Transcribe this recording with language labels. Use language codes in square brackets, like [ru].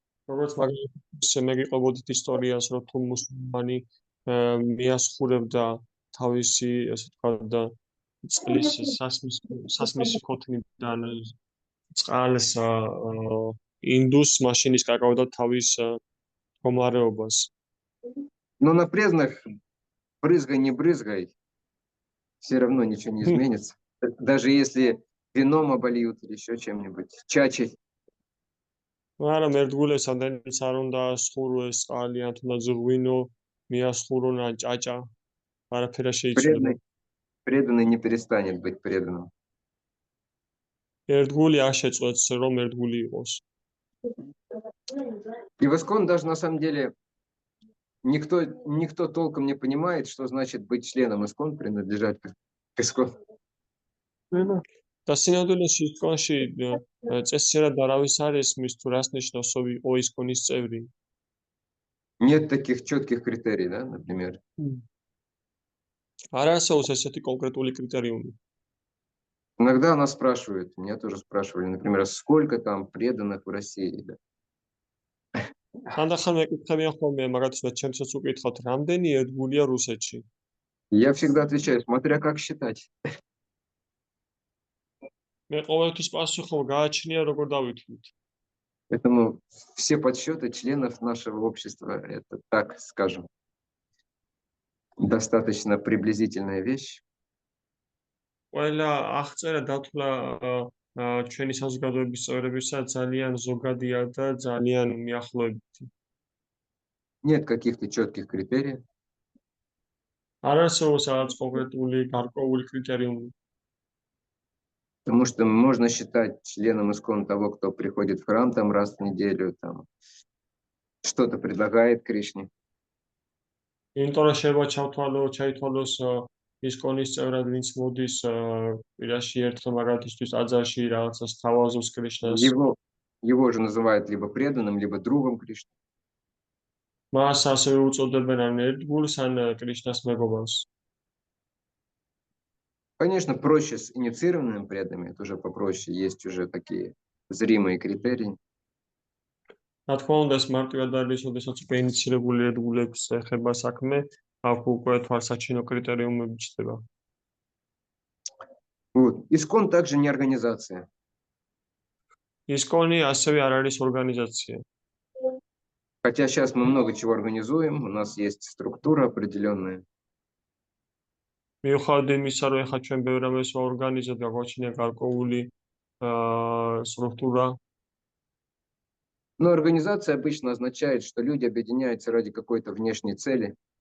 [ka] როგორც მაგალითად მე გიყვებოდით ისტორიას, რომ თუ მუსულმანი მიასხურებდა თავისი, ასე ვთქვათ, წყლის სასმისი ქოთნიდან წყალს индус მაშინ ის კაკავდა თავის მდგომარეობას. [ru] Но на преданных брызгай, не брызгай, все равно ничего не изменится. Даже если вином обольют или еще чем-нибудь, чачей. [ka] მაგრამ ერთგულებს ამდენიც არ უნდა სხუროს წყალი, ან თუნდაც ღვინო მიასხურონ ან ჭაჭა, არაფერი შეიძლება. [ru] Преданный не перестанет быть преданным. [ka] ერთგული არ შეწყვეტს, რომ ერთგული იყოს. [ru] И в искон даже на самом деле никто толком не понимает, что значит быть членом искон, принадлежать к искон. [ka] და სინამდვილეში ისკონში წესიერად არავის არ ესმის თუ რას ნიშნავს იყო ისკონის წევრი. [ru] Нет таких четких критерий, да, например. [ka] არ არსებობს ესეთი კონკრეტული კრიტერიუმი. [ru] Иногда нас спрашивают, меня тоже спрашивали, например, сколько там преданных в России, да? [ka] ხანდახან მეკითხებიან ხოლმე მაგათაც ჩემსაც უკითხავთ რამდენი ერთგულია რუსეთში [ru] Я всегда отвечаю, смотря как считать. [ka] მე ყოველთვის პასუხობ გააჩნია როგორ დავითვლით [ru] Поэтому все подсчеты членов нашего общества, это, так скажем, достаточно приблизительная вещь. [ka] ყველა აღწერა დათვლა ჩვენი საზოგადოების წევრებისა ძალიან ზოგადია და ძალიან მიახლოებითი. [ru] Нет каких-то четких критериев. [ka] არ არსებობს რაღაც კონკრეტული გარკვეული კრიტერიუმი. [ru] Потому что можно считать членом ИСККОН того, кто приходит в храм там раз в неделю, там что-то предлагает Кришне. [ka] იმიტომ რომ შეიძლება ჩაითვალოს ისკონის წევრად ვინც მოდის კვირაში ერთხელ მაგათისთვის აძარში რაღაცას თავაზობს კრიშნას. [ru] Его же называют либо преданным, либо другом Кришны. [ka] მას ასევე უწოდებენ ან ერთგულს ან კრიშნას მეგობარს. [ru] Конечно, проще с инициированными преданными, это уже попроще, есть уже такие зримые критерии. [ka] რა თქმა უნდა, ეს მარტივად არის, ოდესაც უკვე ინიცირებული ერთგულებს ეხება საქმე, აქ უკვე თვალსაჩინო კრიტერიუმები ჩნდება. [ru] Вот. ИСККОН также не организация. [ka] ისკონი ასევე არ არის ორგანიზაცია. [ru] Хотя сейчас мы много чего организуем, у нас есть структура определенная. [ka] მიუხედავად იმისა, რომ ეხლა ჩვენ ბევრ რამეს ვაორგანიზებთ, გაგვაჩნია გარკვეული структура. [ru] Но организация обычно означает, что люди объединяются ради какой-то внешней цели.